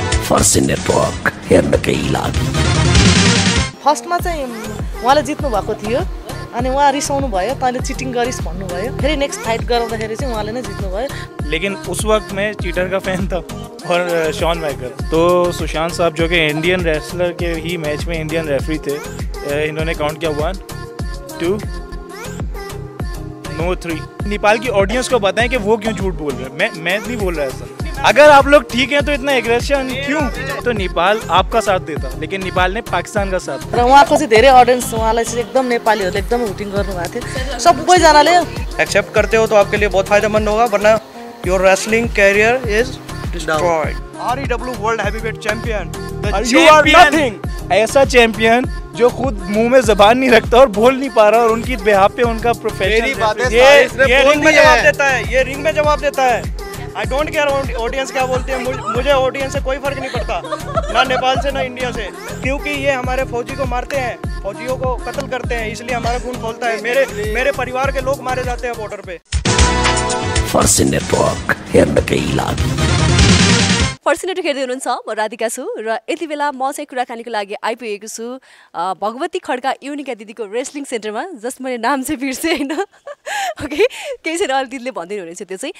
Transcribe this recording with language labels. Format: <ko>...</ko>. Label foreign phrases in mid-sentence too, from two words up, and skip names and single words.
<ne>फर्स्ट नेटवर्क हेर्नकै लागि। फर्स्टमा चाहिँ उहाँले जित्नु भएको थियो अनि उहाँ रिसाउनु भयो, तैँले चिटिङ गरिस् भन्नुभयो। फेरि नेक्स्ट फाइट गराउँदाखेरि चाहिँ उहाँले नै जित्नु भयो।</ne> <hi>लेकिन उस वक्त मैं चीटर का फैन था और शॉन माइकल। तो सुशांत साहब जो कि</hi> <en>Indian wrestler</en> <hi>के ही मैच में</hi> <en>Indian referee</en> <hi>थे, इन्होंने काउंट किया 1 2 नो 3। नेपाल की ऑडियंस को बताएं कि वो क्यों झूठ बोल रहे हैं। मैं नहीं बोल रहा ऐसा। अगर आप लोग ठीक हैं तो इतना एग्रेशन क्यों? तो नेपाल आपका साथ देता, लेकिन नेपाल ने पाकिस्तान का साथ।</hi> <ne>र उहाँको चाहिँ धेरै ऑडियन्स उहाँलाई चाहिँ एकदम नेपालीहरूले एकदम हुटिङ गर्नुभएको थियो। सबैजनाले</ne> <hi>एक्सेप्ट करते हो तो आपके लिए बहुत फायदेमंद होगा, वरना</hi> <en>your wrestling career is destroyed. REW world heavyweight champion, you are nothing.</en> <hi>ऐसा चैंपियन जो खुद मुंह में जबान नहीं रखता और बोल नहीं पा रहा, और उनकी बिहाफ पे उनका प्रोफेशनल ये रिंग में जवाब देता है, ये रिंग में जवाब देता है।</hi> <en>I don't care</en> <hi>ऑडियंस क्या बोलती है, मुझे ऑडियंस से कोई फर्क नहीं पड़ता, ना नेपाल से ना इंडिया से, क्योंकि ये हमारे फौजी को मारते हैं, फौजियों को कत्ल करते हैं, इसलिए हमारा खून खोलता है। मेरे परिवार के लोग मारे जाते हैं बॉर्डर पे।</hi> <ne>फर्स्ट नेटवर्क हेर्नकै लागि। फर्स्ट नेटवर्क हेर्दै हुनुहुन्छ, म राधिका छु र यति बेला म चाहिँ कुराकानीको लागि आइपुगेको छु भगवती खड्का युनिका दिदीको रेस्लिङ सेन्टरमा, जस मैले नाम चाहिँ बिर्सेँ होइन। ओके, केही छैन, अलिक दिदीले भन्दै हुनुहुन्छ त्यो चाहिँ।</ne>